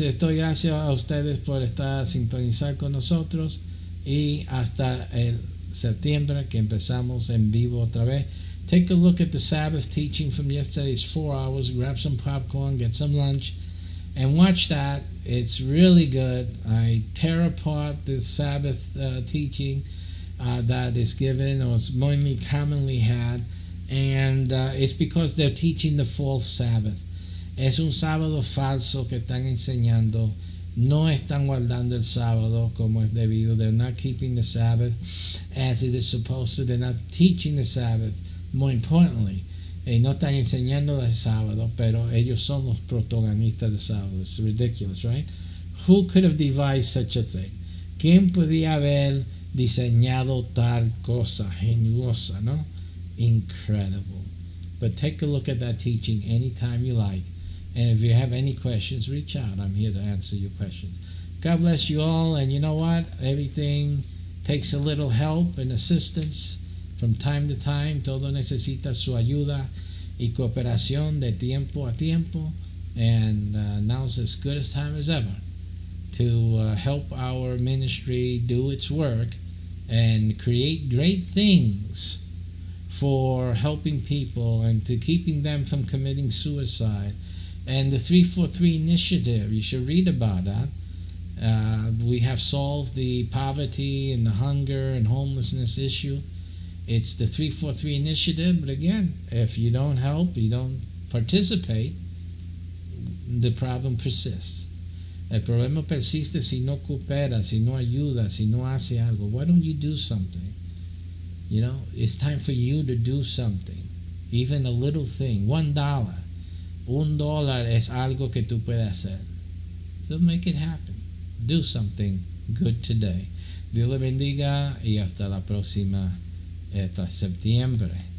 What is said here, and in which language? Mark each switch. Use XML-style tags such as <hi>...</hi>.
<es>Estoy gracias a ustedes por estar sintonizar con nosotros, y hasta el septiembre que empezamos en vivo otra vez.</es> <en>Take a look at the Sabbath teaching from yesterday's 4 hours. Grab some popcorn, get some lunch, and watch that. It's really good. I tear apart the Sabbath teaching that is given, or is mainly commonly had, and it's because they're teaching the false Sabbath.</en> <es>Es un sábado falso que están enseñando. No están guardando el sábado como es debido.</es> <en>They're not keeping the Sabbath as it is supposed to. They're not teaching the Sabbath. More importantly,</en> <es>no están enseñando el sábado, pero ellos son los protagonistas del sábado.</es> <en>It's ridiculous, right? Who could have devised such a thing?</en> <es>¿Quién podía haber diseñado tal cosa geniosa, no?</es> <en>Incredible. But take a look at that teaching anytime you like. And if you have any questions, reach out. I'm here to answer your questions. God bless you all. And you know what? Everything takes a little help and assistance From time to time,</en> <es>todo necesita su ayuda y cooperación de tiempo a tiempo.</es> <en>And now's as good a time as ever to help our ministry do its work and create great things for helping people and to keeping them from committing suicide. And the 343 initiative, you should read about that. We have solved the poverty and the hunger and homelessness issue. It's the 343 initiative, but again, if you don't help, you don't participate, the problem persists.</en> <es>El problema persiste si no coopera, si no ayuda, si no hace algo.</es> <en>Why don't you do something? You know, it's time for you to do something. Even a little thing. $1.</en> <es>$1 es algo que tú puedes hacer.</es> <en>So make it happen. Do something good today.</en> <es>Dios le bendiga y hasta la próxima, hasta septiembre.</es>